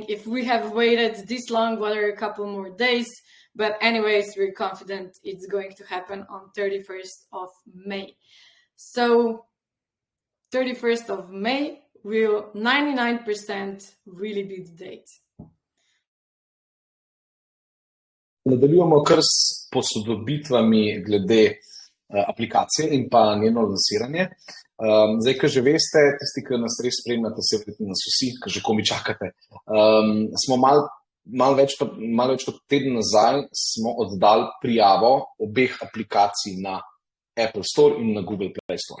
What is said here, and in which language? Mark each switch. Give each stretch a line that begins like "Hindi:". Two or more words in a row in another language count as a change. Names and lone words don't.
English: If we have waited this long, what are a couple more days? But anyways, we're confident it's going to happen on 31st of May. So 31st of May will 99% really be the date.
Slovenian: Nadaljujemo kar s posodobitvami glede aplikacije in pa njeno lansiranje. Zdaj, ko že veste, tisti, ki nas res spremljate, se verjetno nas vsi, ki že komi čakate, smo malo več kot teden nazaj smo oddali prijavo obeh aplikacij na Apple Store in na Google Play Store.